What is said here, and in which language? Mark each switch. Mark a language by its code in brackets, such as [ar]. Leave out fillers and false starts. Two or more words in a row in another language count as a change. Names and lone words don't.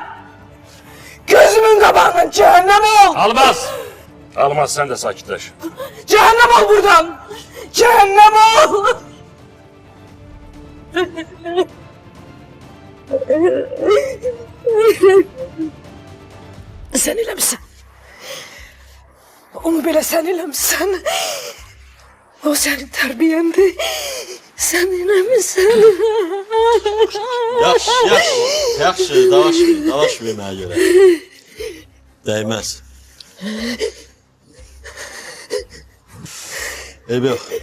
[tr] Gözümün kabağından cehennem ol! Almaz! Almaz, sen de sakitleş. Cehennem ol buradan! Cehennem ol! [az] Sen eləmişsən. Onu belə sən eləmişsən. O sənin tərbiyyəndi. Sən eləmişsən. Yaxşı, dalaşmayın mənə görə. Dəyməz. Eyb yox.